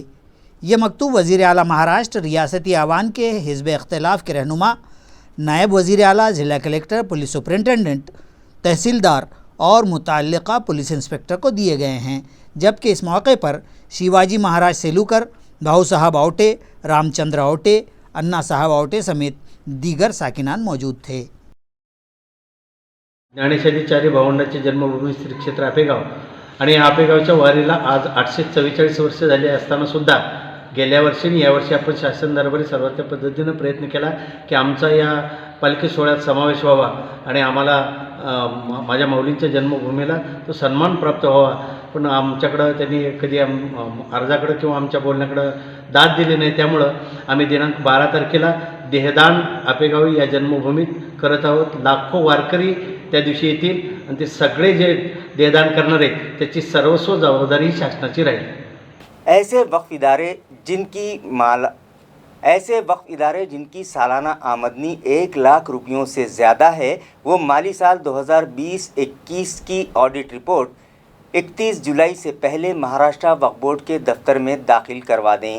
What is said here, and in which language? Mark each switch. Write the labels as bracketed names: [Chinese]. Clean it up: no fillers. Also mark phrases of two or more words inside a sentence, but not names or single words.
[Urdu] یہ مکتوب وزیر اعلیٰ مہاراشٹر ریاستی آوان کے حزب اختلاف کے رہنما، نائب وزیر اعلیٰ، ضلع کلکٹر، پولیس سپرنٹنڈنٹ، تحصیلدار اور متعلقہ پولیس انسپکٹر کو دیے گئے ہیں، جبکہ اس موقع پر شیواجی مہاراج سیلوکر، بھاؤ صاحب آوٹے، رام چندر آوٹے، انا صاحب آوٹے سمیت دیگر ساکنان موجود تھے۔ [Marathi] ज्ञानेशाचार्य भावंडांचे जन्मभूमी श्री क्षेत्र आपेगाव आणि या आपेगावच्या वारीला आज 844 वर्ष झाली असताना सुद्धा गेल्या वर्षी आणि यावर्षी आपण शासन दरबारी सर्वात पद्धतीनं प्रयत्न केला की आमचा या पालखी सोहळ्यात समावेश व्हावा आणि आम्हाला माझ्या माऊलींच्या जन्मभूमीला तो सन्मान प्राप्त व्हावा, पण आमच्याकडं त्यांनी कधी अर्जाकडं किंवा आमच्या बोलण्याकडं दाद दिली नाही। त्यामुळं आम्ही दिनांक 12 तारखेला देहदान आपेगावी या जन्मभूमीत करत आहोत। लाखो वारकरी त्या दिवशी येतील आणि ते सगळे जे देहदान करणार आहेत त्याची सर्वस्व जबाबदारी शासनाची राहील। [Urdu] ایسے وقف ادارے جن کی سالانہ آمدنی 1 لاکھ روپوں سے زیادہ ہے، وہ مالی سال 2020-21 کی [English] audit report [Urdu] 31 جولائی سے پہلے مہاراشٹر وقف بورڈ کے دفتر میں داخل کروا دیں.